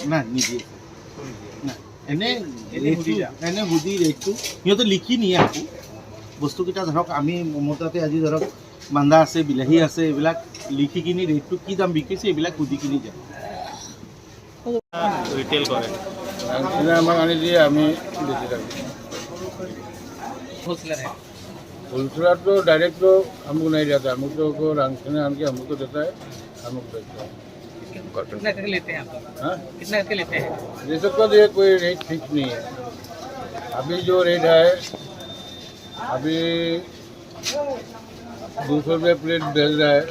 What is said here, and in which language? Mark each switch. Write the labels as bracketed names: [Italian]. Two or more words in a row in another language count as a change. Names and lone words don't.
[Assamese] নাই নিদিয়ে নাই এনে সুধি ৰেটটো সিহঁতে লিখি নিয়ে আকৌ বস্তুকেইটা ধৰক আমি মোৰ তাতে আজি ধৰক বান্দা আছে বিলাহী আছে এইবিলাক লিখি কিনি ৰেটটো কি দাম বিকিছে এইবিলাক সুধি কিনি যায় ৰিটেইল কৰে আমাক আনি দিয়ে আমি বেছি থাকি [Hindi] होलसेलर है होलसेलर तो डायरेक्ट तो हमको नहीं देता हमको तो रंगने आन के हमको देता है हमको देता है कितना करके लेते हैं आप हाँ कितना करके लेते हैं ये सब का ये कोई रेट फिक्स नहीं है अभी जो रेट है अभी 200 रुपये प्लेट बेच रहा है